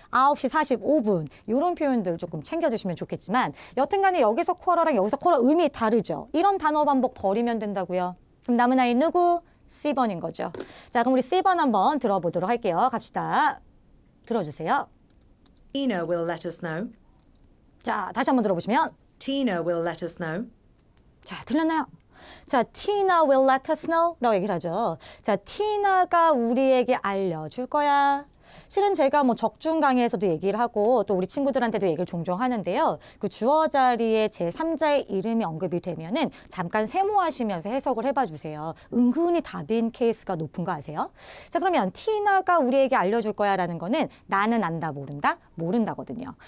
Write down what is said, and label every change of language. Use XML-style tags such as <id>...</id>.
<ko>9시 45분. 이런 표현들을 조금 챙겨주시면 좋겠지만 여튼간에 여기서 쿼러랑 여기서 쿼러 의미 다르죠? 이런 단어 반복 버리면 된다고요. 그럼 남은 아이 누구? C번인 거죠. 자, 그럼 우리 C번 한번 들어보도록 할게요. 갑시다. 들어주세요.</ko> <en>Tina will let us know.</en> <ko>자, 다시 한번 들어보시면</ko> <en>Tina will let us know.</en> <ko>자, 들렸나요? 자,</ko> <en>Tina will let us know</en> <ko>라고 얘기를 하죠. 자, 티나가 우리에게 알려줄 거야. 실은 제가 뭐 적중 강의에서도 얘기를 하고 또 우리 친구들한테도 얘기를 종종 하는데요. 그 주어 자리에 제3자의 이름이 언급이 되면은 잠깐 세모하시면서 해석을 해봐 주세요. 은근히 답인 케이스가 높은 거 아세요? 자, 그러면 티나가 우리에게 알려줄 거야 라는 거는 나는 안다, 모른다, 모른다거든요.</ko>